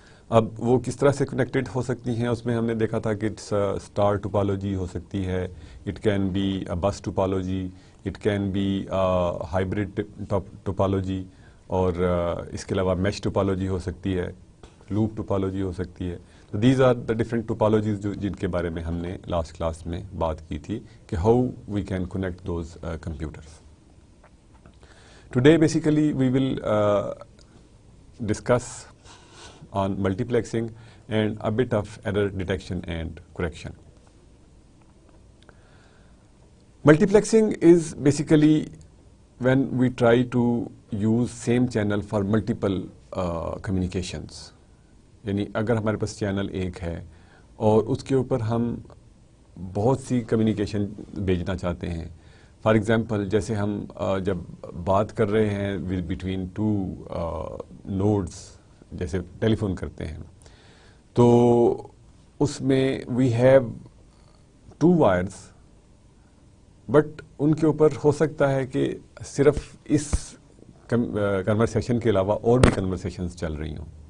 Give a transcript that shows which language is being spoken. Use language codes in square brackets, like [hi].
[ur] اب وہ کس طرح سے کنیکٹڈ ہو سکتی ہیں اس میں ہم نے دیکھا تھا کہ اسٹار ٹوپالوجی ہو سکتی ہے، [en] it can be bus topology, it can be hybrid topology, [ur] اور اس کے علاوہ میش ٹوپالوجی ہو سکتی ہے، لوپ ٹوپالوجی ہو سکتی ہے. [en] تو these are the different topologies [ur] جن کے بارے میں ہم نے لاسٹ کلاس میں بات کی تھی کہ [en] How we can connect those computers. Today basically we will discuss on multiplexing and a bit of error detection and correction. Multiplexing is basically when we try to use same channel for multiple communications. [ur] یعنی اگر ہمارے پاس channel ایک ہے اور اس کے اوپر ہم بہت سی کمیونیکیشن بھیجنا چاہتے ہیں. [en] for example [ur] جیسے ہم جب بات کر رہے ہیں [en] between two nodes, [ur] جیسے ٹیلی فون کرتے ہیں، تو اس میں [en] we have two wires, but [ur] in کے اوپر ہو سکتا ہے کہ صرف اس کنورسیشن کے علاوہ اور بھی کنورسیشنز چل رہی ہوں.